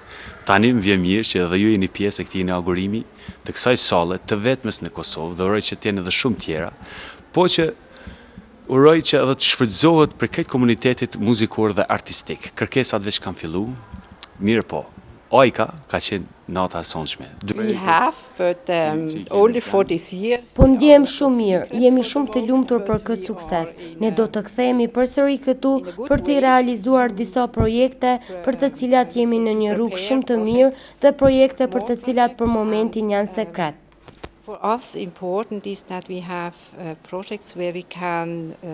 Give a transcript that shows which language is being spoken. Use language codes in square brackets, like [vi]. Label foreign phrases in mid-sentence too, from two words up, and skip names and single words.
[sq] Tani më vjen mirë që edhe ju jeni pjesë e këtij inaugurimi të kësaj salle të vetmes në Kosovë dhe uroj që të jenë edhe shumë tjera, po që uroj që edhe të shfrytëzohet për këtë komunitetit muzikor dhe artistik. Kërkesat veç kanë fillu, mirë po. Ojka ka qenë nata e sonshme. [en] We have, but only for this year. [sq] Po ndjem shumë mirë, jemi shumë të lumtur për këtë sukses. Ne do të kthehemi përsëri këtu për të realizuar disa projekte për të cilat jemi në një rrugë shumë të mirë dhe projekte për të cilat për momentin janë sekret. [en] For us important is that we have projects where we can